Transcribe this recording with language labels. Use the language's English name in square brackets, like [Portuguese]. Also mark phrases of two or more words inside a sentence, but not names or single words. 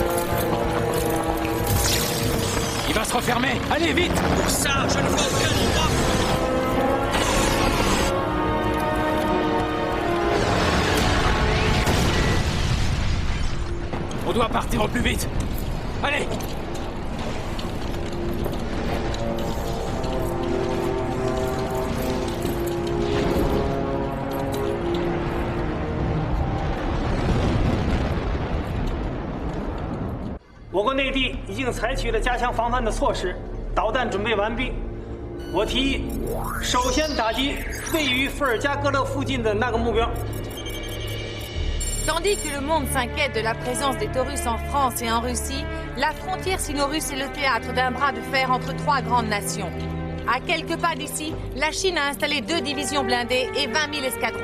[French] Il va se refermer! Allez, vite! Pour ça, je ne vois aucun endroit. On doit partir au plus vite! Allez! [Chinese] 我国内地已经采取了加强防范的措施，导弹准备完毕。我提议，首先打击位于伏尔加格勒附近的那个目标。 [French] Tandis que le monde s'inquiète de la présence des Taurus en France et en Russie, la frontière sino-russe est le théâtre d'un bras de fer entre trois grandes nations. À quelques pas d'ici, la Chine a installé 2 divisions blindées et 20 000 escadrons.